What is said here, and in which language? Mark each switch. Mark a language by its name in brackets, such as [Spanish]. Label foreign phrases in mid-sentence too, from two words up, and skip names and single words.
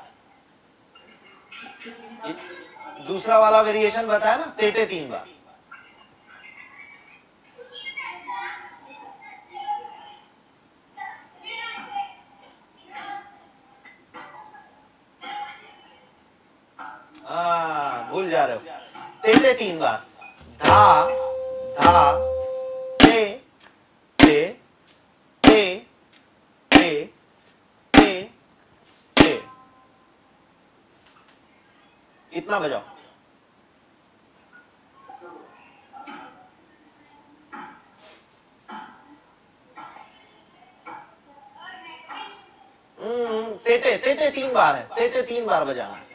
[Hindi] दूसरा वाला वेरिएशन बताया ना, तेटे 3 बार। भूल जा रहे हो, तेटे 3 बार। धा धा ते ते ते ते ते ते, इतना बजाओ। तेटे तेटे 3 बार है, तेटे 3 बार बजाना है।